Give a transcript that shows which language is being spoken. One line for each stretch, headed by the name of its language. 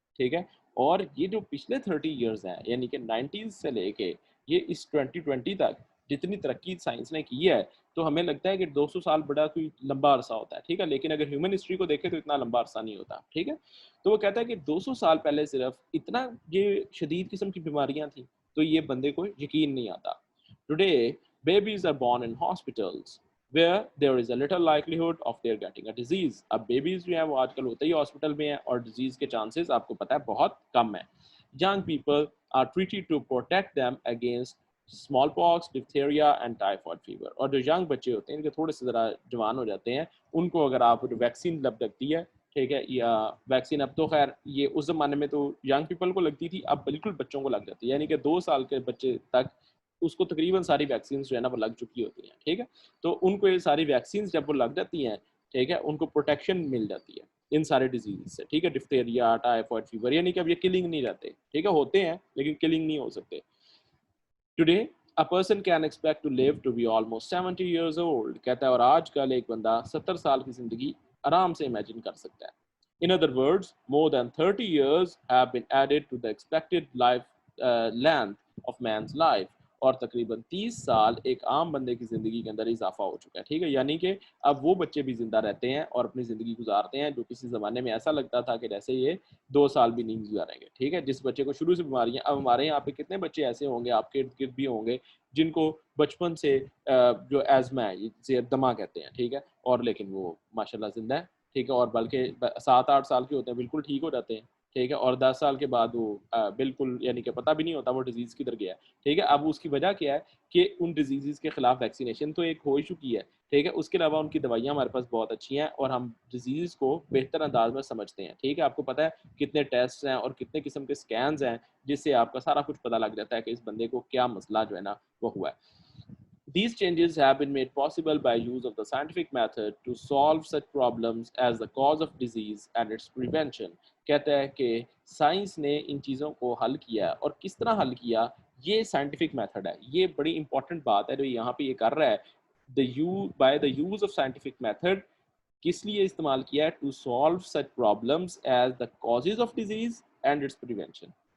Urdu: ٹھیک ہے، اور یہ جو پچھلے 30 ایئرز ہیں یعنی کہ 90s سے لے کے یہ اس 2020 تک جتنی ترقی سائنس نے کی ہے تو ہمیں لگتا ہے کہ 200 سال بڑا کوئی لمبا عرصہ ہوتا ہے. ٹھیک ہے، لیکن اگر ہیومن ہسٹری کو دیکھیں تو اتنا لمبا عرصہ نہیں ہوتا. ٹھیک ہے، تو وہ کہتا ہے کہ 200 سال پہلے صرف اتنا یہ شدید قسم کی بیماریاں تھیں تو یہ بندے کو یقین نہیں آتا.
English: Today babies are born in hospitals where there is a little likelihood of their getting a disease.
Urdu: اب بیبیز جو ہیں وہ آج کل ہوتے ہی ہاسپٹل میں ہیں اور ڈیزیز کے چانسز آپ کو پتہ ہے بہت کم ہیں.
English: Young people are treated to protect them against smallpox, diphtheria and typhoid fever.
Urdu: اور جو ینگ بچے ہوتے ہیں ان کے تھوڑے سے ذرا جوان ہو جاتے ہیں ان کو اگر آپ ویکسین لگتی ہے، ٹھیک ہے، یا ویکسین اب تو خیر یہ اس زمانے میں تو ینگ پیپل کو لگتی تھی، اب بالکل بچوں کو لگ جاتی ہے، یعنی کہ 2 سال کے بچے تک اس کو تقریباً ساری ویکسینس جو ہے نا وہ لگ چکی ہوتی ہیں. ٹھیک ہے، تو ان کو یہ ساری ویکسینس جب وہ لگ جاتی ہیں ٹھیک ہے ان کو پروٹیکشن مل جاتی ہے ان سارے ڈیزیز سے. ٹھیک ہے، ڈپتھیریا، ٹائیفائڈ فیور، یعنی کہ اب یہ کلنگ نہیں رہتے. ٹھیک ہے، ہوتے ہیں لیکن کلنگ نہیں ہو سکتے.
English: Today, a person can expect to live to be almost 70 years old.
Urdu: کہتا ہے اور آج کل ایک بندہ 70 سال کی زندگی آرام سے امیجن کر سکتا ہے.
English: In other words, more than 30 years have been added to the expected life length of man's life.
Urdu: اور تقریباً 30 سال ایک عام بندے کی زندگی کے اندر اضافہ ہو چکا ہے. ٹھیک ہے، یعنی کہ اب وہ بچے بھی زندہ رہتے ہیں اور اپنی زندگی گزارتے ہیں جو کسی زمانے میں ایسا لگتا تھا کہ جیسے یہ 2 سال بھی نہیں گزاریں گے. ٹھیک ہے، جس بچے کو شروع سے بیماریاں، اب ہمارے یہاں پہ کتنے بچے ایسے ہوں گے آپ کے ارد گرد بھی ہوں گے جن کو بچپن سے جو ایزما ہے زیر دمہ کہتے ہیں. ٹھیک ہے، اور لیکن وہ ماشاءاللہ زندہ ہے. ٹھیک ہے، اور بلکہ 7-8 سال کے ہوتے ہیں بالکل ٹھیک ہو جاتے ہیں. ٹھیک ہے، اور 10 سال کے بعد وہ بالکل یعنی کہ پتہ بھی نہیں ہوتا وہ ڈیزیز کدھر گیا ہے. ٹھیک ہے، اب اس کی وجہ کیا ہے کہ ان ڈیزیزز کے خلاف ویکسینیشن تو ایک ہو ہی چکی ہے. ٹھیک ہے، اس کے علاوہ ان کی دوائیاں ہمارے پاس بہت اچھی ہیں اور ہم ڈیزیز کو بہتر انداز میں سمجھتے ہیں. ٹھیک ہے، آپ کو پتہ ہے کتنے ٹیسٹ ہیں اور کتنے قسم کے سکینز ہیں جس سے آپ کا سارا کچھ پتہ لگ جاتا ہے کہ اس بندے کو کیا مسئلہ جو ہے نا وہ ہوا ہے.
English: These changes have been made possible by use of the scientific method to solve such problems as the cause of disease and its prevention.
Urdu: کہتا ہے کہ سائنس نے ان چیزوں کو حل کیا اور کس طرح حل کیا یہ سائنٹیفک میتھڈ ہے. یہ بڑی امپورٹنٹ بات ہے جو یہاں پہ یہ کر رہا ہے.
English: By the use of scientific method
Urdu: کس لیے استعمال کیا ہے؟
English: To solve such problems as the causes of disease and its prevention.